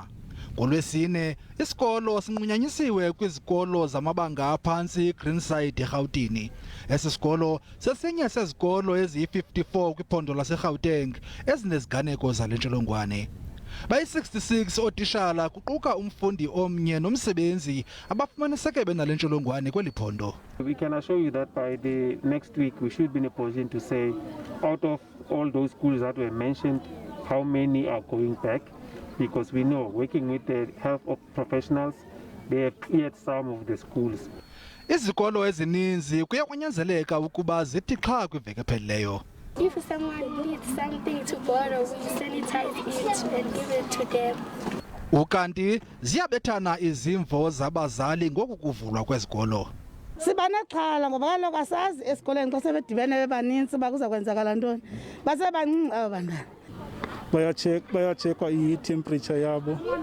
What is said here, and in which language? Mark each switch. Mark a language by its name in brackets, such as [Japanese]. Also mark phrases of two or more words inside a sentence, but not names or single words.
[Xhosa] Ngolwesine isikolo sinqunyanyisiwe kwizikolo zamabanga aphantsi Greenside eGauteng. Esi sikolo sesinye sezikolo eziyi-54 kwiphondo laseGauteng ezineziganeko zale ntsholongwane. Bayi-66 otishala kuquka umfundi omnye nomsebenzi abafumaniseke benale ntsholongwane kweli phondo. [English] We can assure you that by the next week we should be in a position to say out of all those schools that were mentioned how many are going back, because we know working with the health of professionals they have cleared some of the schools. [Xhosa] Izikolo ezininzi kuyanyanzeleka ukuba zithi qha kwiveki ephelileyo. [English] If someone needs something to borrow, we sanitize it and give it to them. [Xhosa] Ukanti ziyabethana izimvo zabazali ngoku kuvulwa kwezikolo. Siba nexhala ngoba kaloku asazi esikoleni xa sebedibene bebaninzi bakuza kwenzakala ntoni. Basebancinci aba bantwana. Bayachekwa i-temperature yabo.